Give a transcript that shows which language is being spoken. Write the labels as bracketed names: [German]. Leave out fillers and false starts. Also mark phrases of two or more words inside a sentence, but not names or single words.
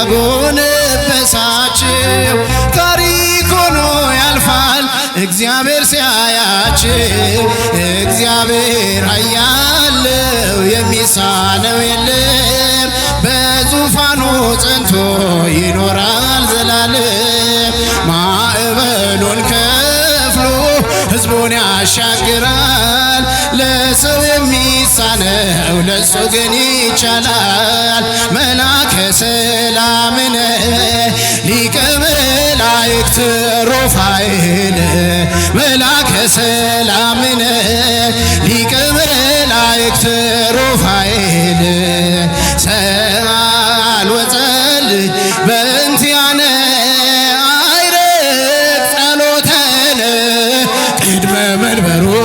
[Amharic] ያጎነበሳቸው ታሪክ ሆኖ ያልፋል እግዚአብሔር ሲያያቸው እግዚአብሔር ያለው የሚሳነው የለም በዙፋኑ ጸንቶ ይኖራል ዘላለም ማዕበሉን ከፍሎ ሕዝቡ ሁሉን ያሻግራል። ለሰው የሚሳነው ለሱ ግን ይቻላል። [Geez] መላከ ሰላምነ ሊቀ መላእክት ሩፋኤል መላከ ሰላምነ ሊቀ መላእክት ሩፋኤል ሰአል ወጸልይ በእንቲአነ አይረግ ጸሎተነ ቅድመ መንበሩ